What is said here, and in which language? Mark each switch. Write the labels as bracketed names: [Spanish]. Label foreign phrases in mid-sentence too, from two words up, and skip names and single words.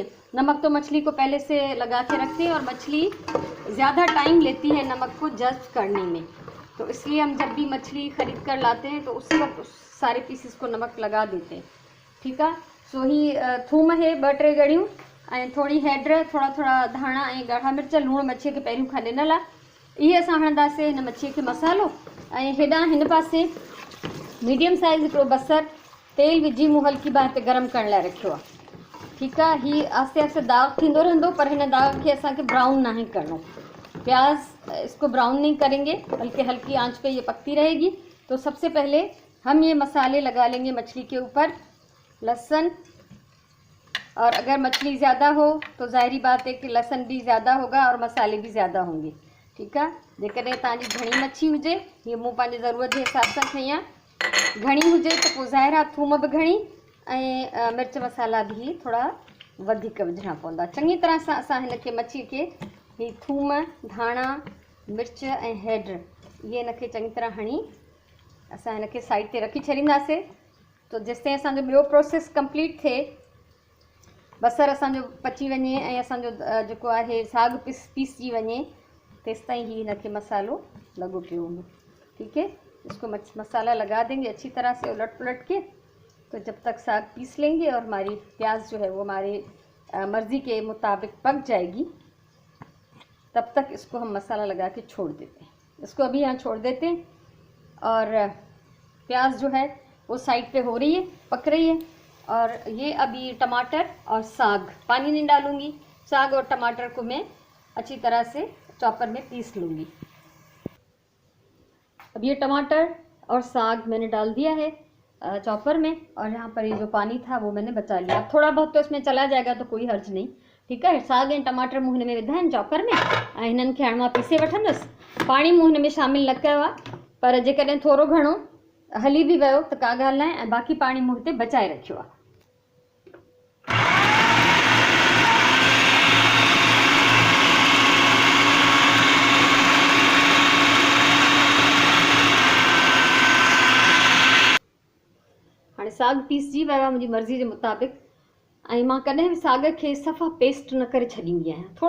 [Urdu] نمک تو مچھلی کو پہلے سے لگا کے رکھتے ہیں، اور مچھلی زیادہ ٹائم لیتی ہے نمک کو جذب کرنے میں، تو اس لیے ہم جب بھی مچھلی خرید کر لاتے ہیں تو اسی وقت سارے پیسز کو نمک لگا دیتے ہیں. ٹھیک ہے. [Sindhi] सो ही थूम है 2-3 गड़ियूं, ऐं थोड़ी हैड, थोड़ा धाणा ऐं ॻाढ़ा मिर्च। लूणु मच्छीअ खे पहिरियों खां ॾिनल आहे। इहे असां हणंदासीं हिन मच्छीअ खे मसालो। ऐं हेॾां हिन पासे [English] medium size [Sindhi] हिकिड़ो बसर तेल विझी मूं हल्की बाहि ते गरम करण लाइ रखियो आहे। ठीकु आहे। हीअ आस्ते आस्ते दाग थींदो रहंदो, पर हिन दाग खे असांखे ब्राउन नाहे करणो। [Urdu] پیاز اس کو براؤن نہیں کریں گے، بلکہ ہلکی آنچ پہ یہ پکتی رہے گی. تو سب سے پہلے ہم یہ مسالے لگا لیں گے مچھلی کے اوپر. لہسن، اور اگر مچھلی زیادہ ہو تو ظاہری بات ہے کہ لہسن بھی زیادہ ہوگا اور مسالے بھی زیادہ ہوں گے. [Sindhi] ठीकु आहे। जेकॾहिं तव्हांजी घणी मच्छी हुजे, ये मूं पंहिंजे ज़रूरत जे हिसाब सां खई आहे, घणी हुजे त पोइ ज़ाहिर आहे थूम बि घणी ऐं मिर्च मसाला भी थोड़ा वधीक विझणा पवंदा। चङी तरह सां असां हिन खे मच्छी खे ही थूम, धाणा, मिर्च ऐं हैड, ये इनखे चङी तरह हणी असां हिनखे साइड ते रखी छॾींदासीं। तो जेसिताईं असांजो ॿियो [English] process complete [Sindhi] थिए, बसर असांजो पची वञे ऐं असांजो जेको आहे साग पीसजी वञे, तेसिताईं ही हिनखे मसालो लॻो पियो हूंदो। [Urdu] ٹھیک ہے. اس کو مسالہ لگا دیں گے اچھی طرح سے الٹ پلٹ کے. تو جب تک ساگ پیس لیں گے اور ہماری پیاز جو ہے وہ ہمارے مرضی کے مطابق پک جائے گی، تب تک اس کو ہم مسالہ لگا کے چھوڑ دیتے ہیں. اس کو ابھی یہاں چھوڑ دیتے ہیں۔ اور پیاز جو ہے وہ سائیڈ پہ ہو رہی ہے، پک رہی ہے. اور یہ ابھی ٹماٹر اور ساگ، پانی نہیں ڈالوں گی، ساگ اور ٹماٹر کو میں اچھی طرح سے چاپر میں پیس لوں گی. اب یہ ٹماٹر اور ساگ میں نے ڈال دیا ہے چاپر میں، اور یہاں پر یہ جو پانی تھا وہ میں نے بچا لیا. اب تھوڑا بہت تو اس میں چلا جائے گا، تو کوئی حرج نہیں. ٹھیک ہے. [Sindhi] साग ऐं टमाटर मूं हिन में विधा आहिनि चॉपर में, ऐं हिननि खे हाणे मां पीसे वठंदसि। पाणी मूं हिन में शामिल न कयो आहे, पर जेकॾहिं थोरो घणो हली बि वियो त का ॻाल्हि न आहे, ऐं बाक़ी पाणी मूं हिते बचाए रखियो आहे। हाणे साग पीसजी वियो आहे मुंहिंजी मर्ज़ी जे मुताबिक़, ऐं मां कॾहिं बि साग खे सफ़ा पेस्ट न करे छॾींदी आहियां।